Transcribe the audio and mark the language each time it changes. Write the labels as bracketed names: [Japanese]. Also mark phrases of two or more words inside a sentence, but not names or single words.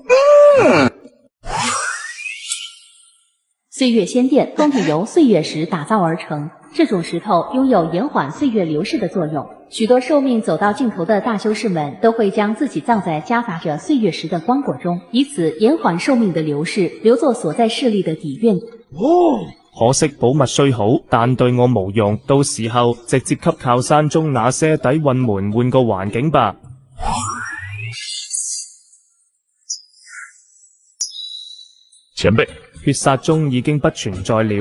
[Chinese] 歲月仙殿封体由岁月石打造而成，这种石头拥有延缓岁月流逝的作用。许多寿命走到尽头的大修士们都會將自己葬在夹雜着歲月石的光果中，以此延緩壽命的流逝，留作所在勢力的底蘊。可惜寶物雖好，但對我無用。到時候直接給靠山中那些底蘊們換個環境吧。前輩，血煞宗已經不存在了。